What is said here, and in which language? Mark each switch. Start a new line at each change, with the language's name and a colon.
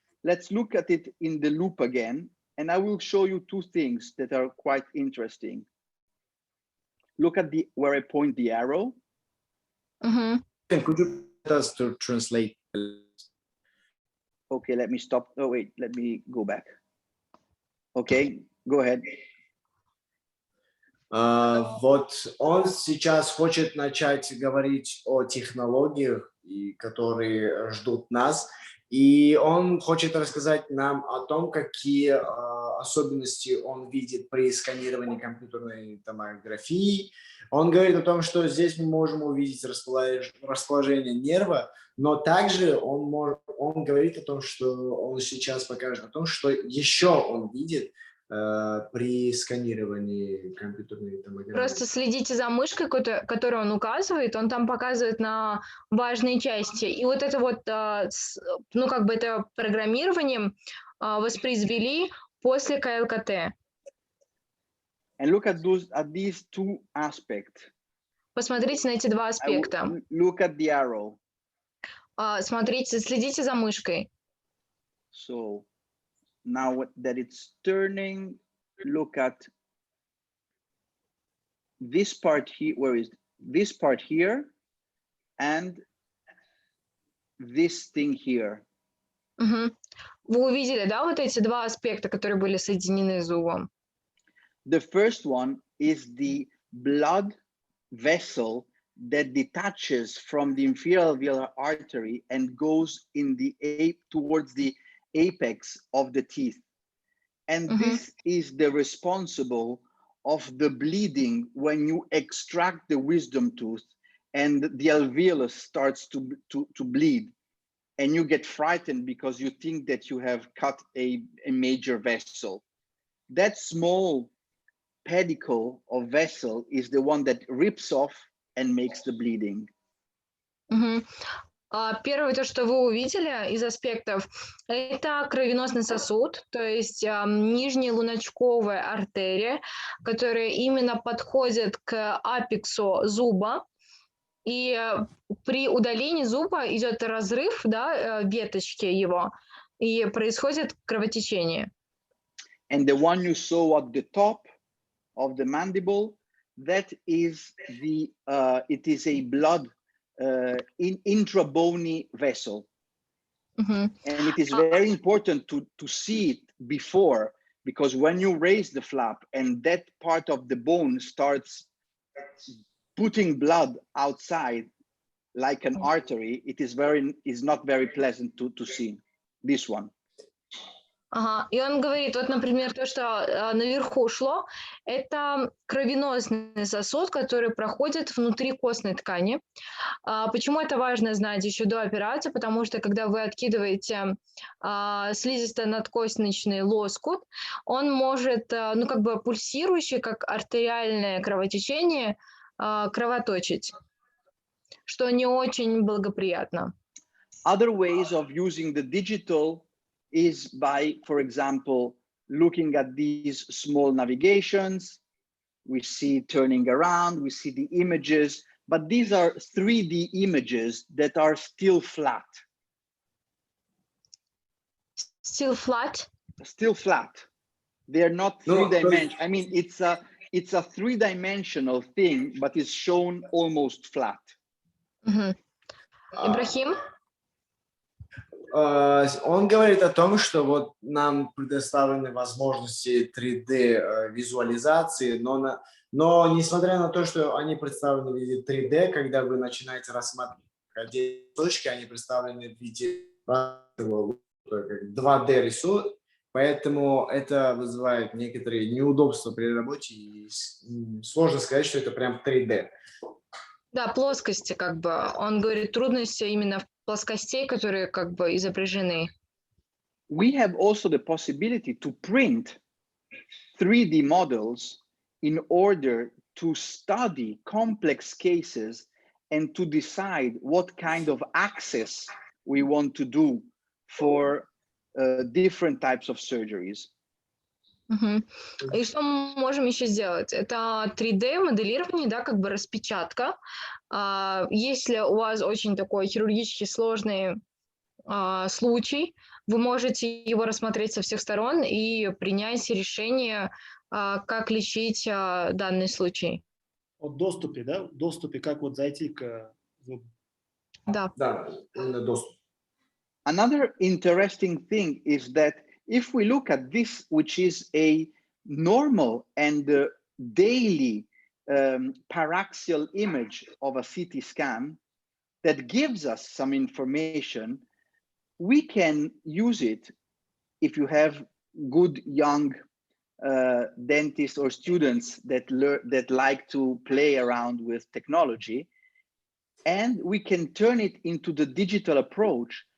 English: Let's look at it in the loop again, and I will show you two things that are quite interesting. Look at where I point the arrow. Could you tell us to translate? Okay, let me stop. Oh, wait, let me go back. Okay, go ahead.
Russian: Вот он сейчас хочет начать говорить о технологиях, которые ждут нас, и он хочет рассказать нам о том, какие особенности он видит при сканировании компьютерной томографии. Он говорит о том, что здесь мы можем увидеть расположение нерва, но также он говорит о том, что он сейчас покажет о том, что еще он видит при сканировании компьютерной томографии. Просто следите за мышкой, которую он указывает, он там показывает на важные части. И вот это вот, ну как бы это программирование воспроизвели после КЛКТ.
English: And look at these two aspects.
Russian: Посмотрите на эти два аспекта.
English: Look at the arrow.
Russian: Смотрите, следите за мышкой.
English: So now that it's turning, look at this part here. Where is this part here and this thing here?
Russian: Угу. Вы увидели, да, вот эти два аспекта, которые были соединены зубом?
English: The first one is the blood vessel that detaches from the inferior alveolar artery and goes in towards the apex of the teeth. And this is the responsible of the bleeding when you extract the wisdom tooth and the alveolus starts to bleed. And you get frightened because you think that you have cut a major vessel. That small pedicle or vessel is the one that rips off and makes the bleeding.
Russian: Первое, то, что вы увидели из аспектов, это кровеносный сосуд, то есть нижняя луночковая артерия, которая именно подходит к апексу зуба. И при удалении зуба идет разрыв, да, веточки его, и происходит кровотечение.
English: And the one you saw at the top of the mandible, that is it is a blood intrabony vessel. And it is very important to see it before, because when you raise the flap and that part of the bone starts putting blood outside like an artery, it is not very pleasant to see this one.
Russian: Ага, и он говорит, вот, например, то, что наверху шло, это кровеносный сосуд, который проходит внутри костной ткани. Почему это важно знать еще до операции? Потому что, когда вы откидываете слизисто-надкосточный лоскут, он может, ну, как бы пульсирующий, как артериальное кровотечение, кровоточить, что не очень благоприятно.
English: Other ways of using the digital is by, for example, looking at these small navigations. We see turning around, we see the images, but these are 3D images that are still flat. Still flat? Still flat. They're not three-dimensional. I mean, it's a three-dimensional thing, but it's shown almost flat.
Russian: Ибрахим? Он говорит о том, что вот нам предоставлены возможности 3D визуализации, но несмотря на то, что они представлены в виде 3D, когда вы начинаете рассматривать отдельные точки, они представлены в виде 2D рисунка, поэтому это вызывает некоторые неудобства при работе, и сложно сказать, что это прям 3D. Да, плоскости, как бы. Он говорит, трудности именно в плоскостей, которые как бы изображены.
English: We have also the possibility to print 3D models in order to study complex cases and to decide what kind of access we want to do for different types of surgeries.
Russian: И что мы можем еще сделать? Это 3D-моделирование, да, как бы распечатка. Если у вас очень такой хирургически сложный случай, вы можете его рассмотреть со всех сторон и принять решение, как лечить данный случай. О доступе, да? Доступе, как вот зайти к зубу. Да. Да, именно доступ.
English: Another interesting thing is that if we look at this, which is a normal and daily paraxial image of a CT scan that gives us some information, we can use it if you have good young dentists or students that like to play around with technology, and we can turn it into the digital approach.